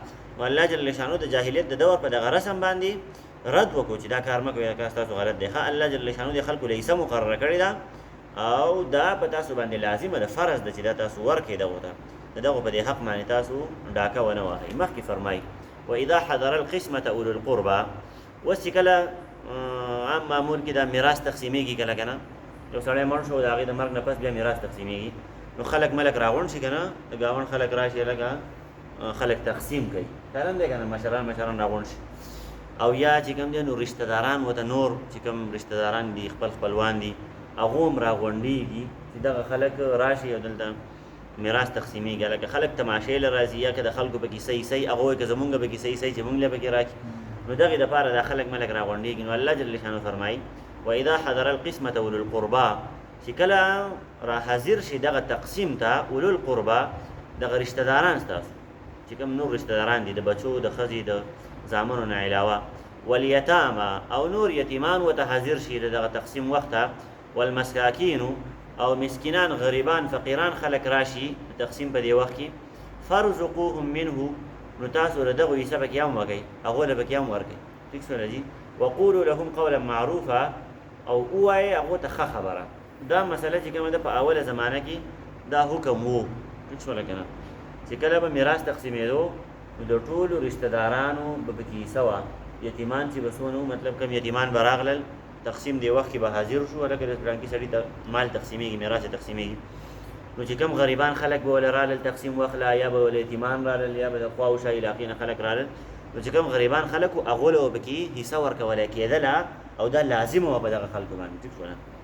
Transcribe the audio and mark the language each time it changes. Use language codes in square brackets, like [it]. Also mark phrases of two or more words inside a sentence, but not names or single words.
[ps] نو الله جل شانو د جاهلیت د دور په دغه رسم باندې رد وکړو چې دا کار مه کوئ دا کار ستاسو غلط دی ښه. الله جل شانو د خلکو له حصه مقرره کړې ده او دا په تاسو باندې لازمه ده فرض ده چې دا تاسو ورکړئ دغو ته د دغو په دې حق باندې تاسو ډاکه ونه وهئ. مخکې فرمایي [ar] و اذا حضر القسمة اولو القربى [ps] اوس چې کله عام معمول کې دا میراث تقسیمیږي کله که نه یو سړی مړ شو د هغې د مرګ نه پس بیا میراث تقسیمیږي نو خلک ملک راغونډ شي که نه د ګاونډ خلک راشي لکه خلک تقسیم کوي کارن دی که نه مشران راغونډ شي او یا چې کوم دی نو رشته داران ورته نور چې کوم رشته داران دي خپلوان دي هغو هم راغونډېږي چې دغه خلک راشي او دلته میراث تقسیمیږي لکه خلک تماشې له راځي یا که د خلکو پکې صحیح هغه وایي که زمونږ پکې صحیح چې مونږ له پکې راکړي نو دغې دپاره دا خلک ملک راغونډېږي. نو الله جل شانو فرمایي [ar] و اذا حضر القسمة اولو القربى [ps] چې کله را حاضر شي دغه تقسیم ته [ar] اولو القربى [ps] دغه رشته داران ستاسو چې کوم نور رشته داران دي د بچو د ښځې د زامنو نه علاوه والیتاما او نور یتیمان ورته حاضر شي د دغه تقسیم وخت ته والمساکین او مسکینان غریبان فقیران خلک راشي تقسیم په دې وخت کې [ar] فرزقوهم منه [ps] نو تاسو له دغو حصه پکې هم وکئ هغو له پکې هم ورکئ ټیک شوله جي. [ar] وقولو لهم قولا معروفا [ps] او ووایئ هغو ته ښه خبره دا مسله چې کومه ده په اوله زمانه کې دا حکم وو ټیک شوله که نه چې کله به میراث تقسیمېدو نو د ټولو رشته دارانو به پکې حصه وه یتیمان چې به څونه مطلب کوم یتیمان به راغلل تقسیم دی وخت کې به حاضر شو لکه د فلانکي سړي ته مال تقسیمیږي میراث یې تقسیمیږي نو چې کوم غریبان خلک به ولې رالل تقسیم واخله یا به ولې یتیمان رالل یا به د خوا و شا علاقې نه خلک رالل نو چې کوم غریبان خلک وو هغو له به پکې حصه ورکولی کېدله او دا لازمه وه په دغه خلکو باندې ټیک شوله.